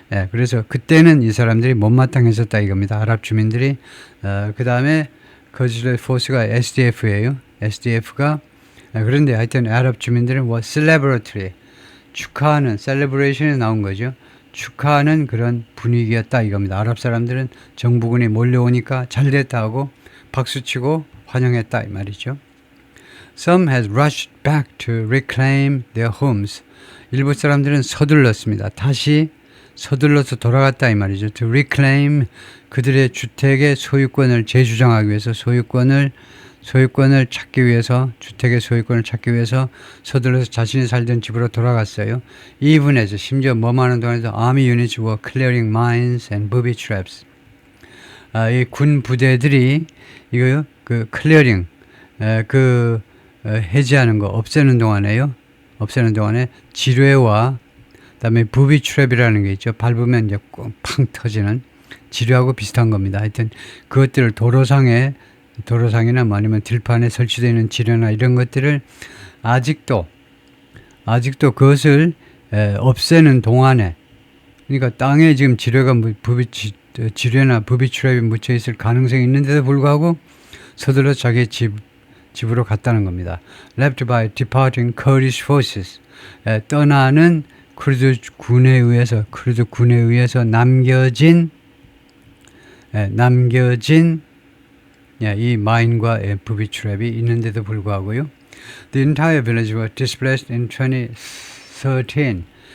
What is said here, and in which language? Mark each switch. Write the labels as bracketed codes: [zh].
[ko] 그래서 그때는 이 사람들이 못마땅했었다 이겁니다. 아랍 주민들이. 그 다음에 거지레 포스가 SDF예요. SDF가 그런데 하여튼 아랍 주민들은 뭐 celebratory, 축하하는, celebration에 나온 거죠. 축하하는 그런 분위기였다 이겁니다. 아랍 사람들은 정부군이 몰려오니까 잘됐다 하고 박수치고 환영했다 이 말이죠. [en] Some has rushed back to reclaim their homes. [ko] 일부 사람들은 서둘렀습니다. 다시 서둘러서 돌아갔다 이 말이죠. [en] To reclaim, [ko] 그들의 주택의 소유권을 재주장하기 위해서 소유권을 찾기 위해서, 주택의 소유권을 찾기 위해서 서둘러서 자신이 살던 집으로 돌아갔어요. [en] Even as, [ko] 심지어 뭐하는 동안에도 [en] army units were clearing mines and booby traps. [ko] 이 군 부대들이 이거요, 그 clearing, 해제하는 거, 없애는 동안에 지뢰와 그다음에 booby trap이라는 게 있죠. 밟으면 이제 팡 터지는 지뢰하고 비슷한 겁니다. 하여튼 그것들을 도로상이나 뭐 아니면 들판에 설치되어 있는 지뢰나 이런 것들을 아직도 그것을 없애는 동안에, 그러니까 땅에 지금 지뢰나 부비트랩이 묻혀 있을 가능성이 있는데도 불구하고 서둘러 자기 집으로 갔다는 겁니다. [en] Left by departing Kurdish forces, [ko] 떠나는 쿠르드 군에 의해서 남겨진 이 마인과 부비트랩이 있는데도 불구하고요. [en] The entire village was displaced in 2013.